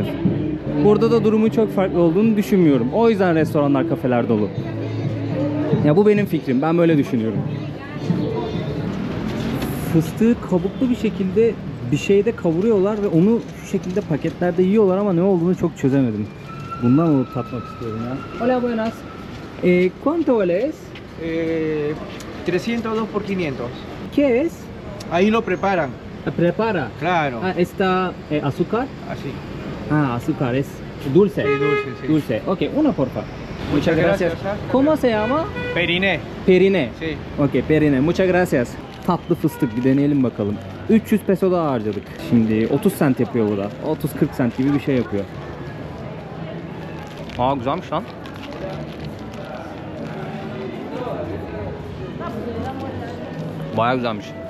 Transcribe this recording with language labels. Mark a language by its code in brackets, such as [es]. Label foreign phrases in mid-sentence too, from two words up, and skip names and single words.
[tr] Burada da durumun çok farklı olduğunu düşünmüyorum. O yüzden restoranlar, kafeler dolu. Ya bu benim fikrim. Ben böyle düşünüyorum. Fıstığı kabuklu bir şekilde bir şeyde kavuruyorlar ve onu şu şekilde paketlerde yiyorlar ama ne olduğunu çok çözemedim. Bundan alıp tatmak istiyorum ya. [es] Hola, buenas. ¿Cuánto vale es? 302 por 500. ¿Qué es? Ahí lo preparan. Prepara. Claro. Ah, ¿está azúcar? Así. Ah, azúcar es dulce. Sí, dulce, sí. Dulce. Ok, uno porfa. Muchas gracias. ¿Cómo se llama? Periné. Perine. Sí. Ok, perine. Muchas gracias. [tr] Tatlı fıstık, bir deneyelim bakalım. 300 peso daha harcadık. Şimdi 30 sent yapıyor bu da. 30-40 sent gibi bir şey yapıyor. Aa, güzelmiş lan. Bayağı güzelmiş.